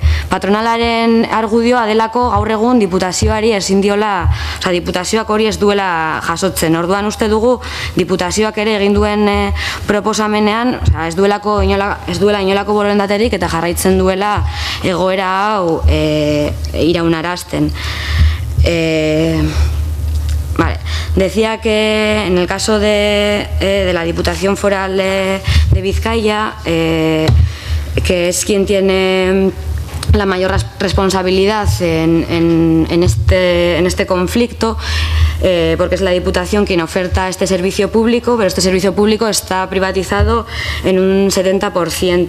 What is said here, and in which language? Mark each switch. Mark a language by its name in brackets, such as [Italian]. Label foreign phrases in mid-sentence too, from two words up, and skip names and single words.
[Basque] Patronalaren argudioa delako gaur egun diputazioari ezin diola, diputazioak hori ez duela jasotzen. Orduan uste dugu diputazioak ere egin duen proposamenean ez duela inolako borondaterik eta jarraitzen duela egoera hau iraunarazten. [Spanish] Decía que en el caso de la Diputación Foral de Vizcaya, que es quien tiene la mayor responsabilidad en este conflicto, porque es la Diputación quien oferta este servicio público, pero este servicio público está privatizado en un 70%.